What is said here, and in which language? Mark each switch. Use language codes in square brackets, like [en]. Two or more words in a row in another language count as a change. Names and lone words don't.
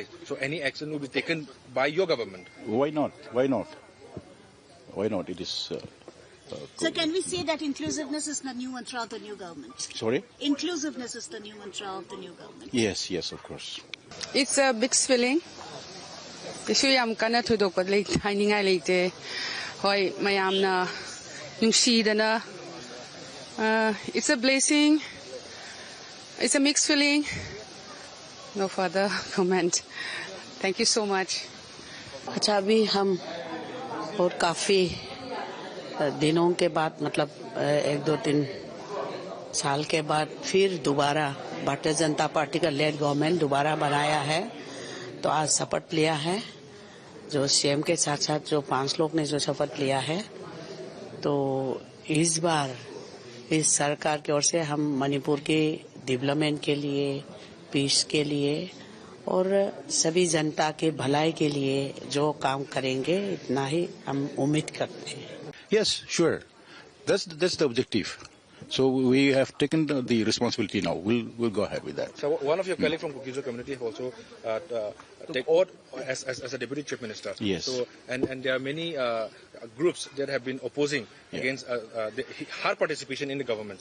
[en] So any action will be taken by your government? Why not? Why not? Why not? It is. So can we say that inclusiveness is the new mantra of the new government? Sorry? Inclusiveness is the new mantra of the new government. Yes, of course. It's a mixed feeling. [mni] Isu yam kana thudok pat lei hainingai leite. Hoi mayamna nungsidana. [en] It's a blessing. It's a mixed feeling. No further comment. Thank you so much. [hi] अच्छा अभी हम और काफ़ी दिनों के बाद मतलब 1-2-3 साल के बाद फिर दोबारा भारतीय जनता पार्टी का [en] led government [hi] दोबारा बनाया है। तो आज शपथ लिया है, जो सीएम के साथ साथ जो 5 लोग ने जो शपथ लिया है, तो इस बार इस सरकार की ओर से हम मणिपुर के डेवलपमेंट के लिए, पीस के लिए और सभी जनता के भलाई के लिए जो काम करेंगे, इतना ही हम उम्मीद करते हैं। [en] Yes, sure. That's the objective. So we have taken the responsibility now. We'll go ahead with that. So one of your colleagues from Kukizo community have also take oath as a deputy chief minister. Yes. So and there are many groups that have been opposing against her participation in the government.